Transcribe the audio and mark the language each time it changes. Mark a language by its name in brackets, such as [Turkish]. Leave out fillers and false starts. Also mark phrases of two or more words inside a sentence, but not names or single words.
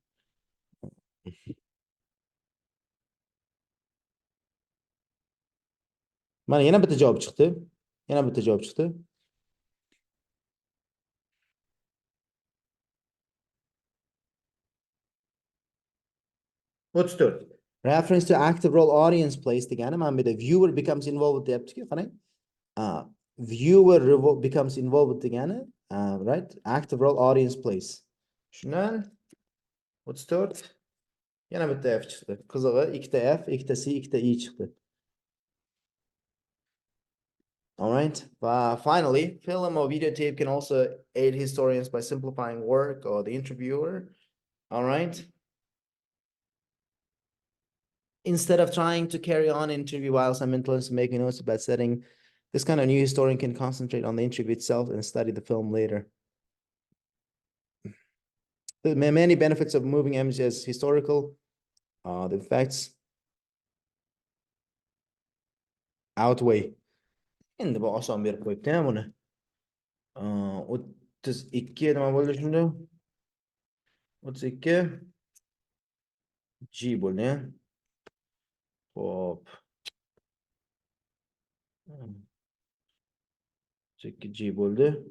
[Uzbek] Mana yana bitta javob chiqdi. Yana bitta javob chiqdi. 34. [English] Reference to active role audience plays [Uzbek] degani mana bu yerda [English] viewer becomes involved [Uzbek] deyapti-ku, qarang. [English] Viewer becomes involved [Uzbek] degani, [English] right? Active role audience plays. [Uzbek] Shundan 34 yana bitta F chiqdi. Qizig'i, ikkita F, ikkita C, ikkita E chiqdi. [English] All right. Finally, film or videotape can also aid historians by simplifying work or the interviewer. All right. Instead of trying to carry on interview while simultaneously making notes about setting, this kind of new historian can concentrate on the interview itself and study the film later. The many benefits of moving images as historical, the effects outweigh. [Uzbek] Endi bu oson berib qo'yibdi buni. 32 nima bo'ldi shunda? 32 G bo'ldi. Hop. 32 G bo'ldi.